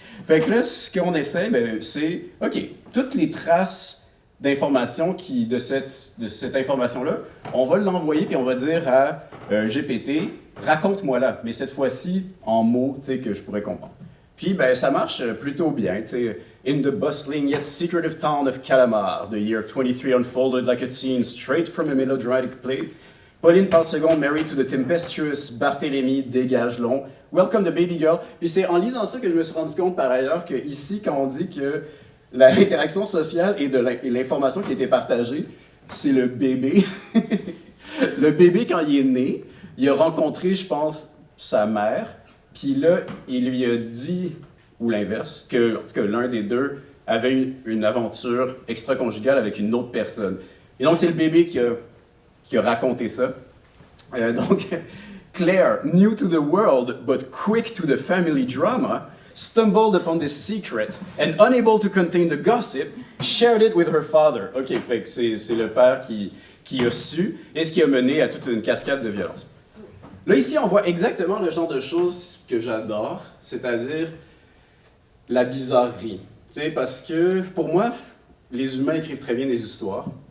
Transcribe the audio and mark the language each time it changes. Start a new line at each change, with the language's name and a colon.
French: Fait que là, ce qu'on essaie, c'est, OK, toutes les traces d'informations de cette information-là, on va l'envoyer puis on va dire à GPT, raconte-moi-la, mais cette fois-ci en mots, tu sais, que je pourrais comprendre. Puis, ça marche plutôt bien, tu sais.
English: In the bustling yet secretive town of Calamar, the year 23 unfolded like a scene straight from a melodramatic play. Pauline Parsegon, married to the tempestuous Barthélemy Dégage-Long. Welcome the baby girl.
French: Puis c'est en lisant ça que je me suis rendu compte par ailleurs que ici, quand on dit que l'interaction sociale et l'information qui a été partagée, c'est le bébé. Le bébé, quand il est né, il a rencontré, je pense, sa mère. Puis là, il lui a dit, ou l'inverse, que l'un des deux avait une aventure extra-conjugale avec une autre personne. Et donc, c'est le bébé qui a raconté ça.
English: Donc, Claire, new to the world but quick to the family drama, stumbled upon this secret and unable to contain the gossip, shared it with her father.
French: OK, fait que c'est le père qui a su et ce qui a mené à toute une cascade de violence. Là, ici, on voit exactement le genre de choses que j'adore, c'est-à-dire la bizarrerie. Tu sais, parce que, pour moi, les humains écrivent très bien des histoires.